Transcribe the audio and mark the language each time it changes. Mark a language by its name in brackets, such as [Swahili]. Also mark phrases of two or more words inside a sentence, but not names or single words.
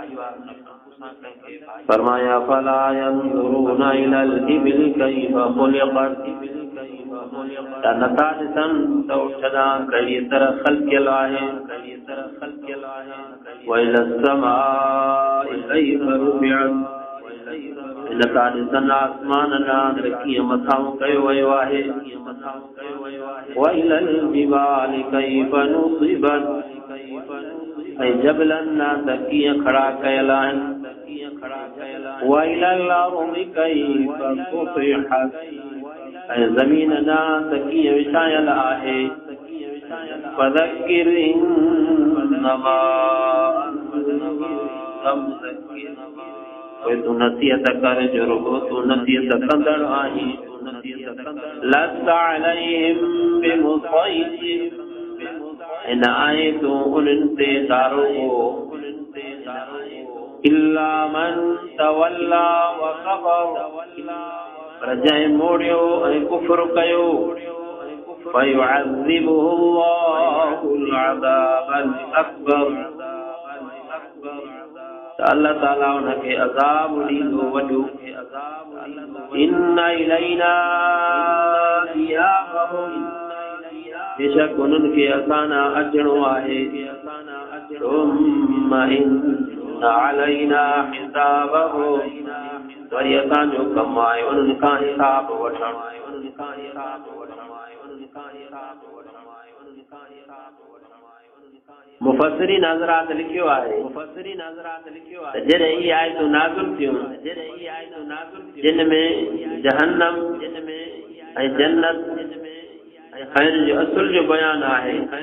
[Sindhi] फरमाया [Arabic] فلا ينظرون إلى الإبل كيف خلقت [Sindhi] त नथा ॾिसनि त उठ ॾांहुं कहिड़ी तरह ख़ल्क़ियल आहे [Arabic] وإلى السماء كيف رفعت [Sindhi] नथा ॾिसनि आसमान ॾांहुं त कीअं मथां कयो वियो आहे [Arabic] وإلى الجبال كيف نصبت [Sindhi] ऐं जबलनि ॾांहुं त कीअं खड़ा कयल आहिनि [Arabic] وإلى الأرض كيف سطحت [Sindhi] ऐं ज़मीन ॾांहुं त कीअं विछायल आहे [Arabic] فذكر إنما أنت مذكر [Sindhi] तूं नसीहत कर जो रुगो तूं नसीहत कंदड़ आहीं [Arabic] لست عليهم بمصيطر [Sindhi] ऐं न आहे तूं उन्हनि ते दारोगो [Arabic] إلا من تولى وكفر [Sindhi] पर जंहिं मोड़ियो ऐं कुफ़्र कयो [Arabic] فيعذبه الله العذاب الأكبر [Sindhi] त अल्लाह ताला उनखे अज़ाब ॾींदो वॾो [Arabic] إن إلينا [Sindhi] इयाबहुम बेशक उन्हनि खे असां ॾांहुं अचणो आहे [Arabic] ثم إن علينا حسابهم [Sindhi] वरी असांजो कमु आहे उन्हनि खां हिसाब वठणु मुफ़स्सिरीन हज़रात लिखियो आहे जॾहिं इहे आयतूं नाज़िल थियूं जिन में जहन्नम ऐं जन्नत ऐं खैर जो असुल जो बयान आहे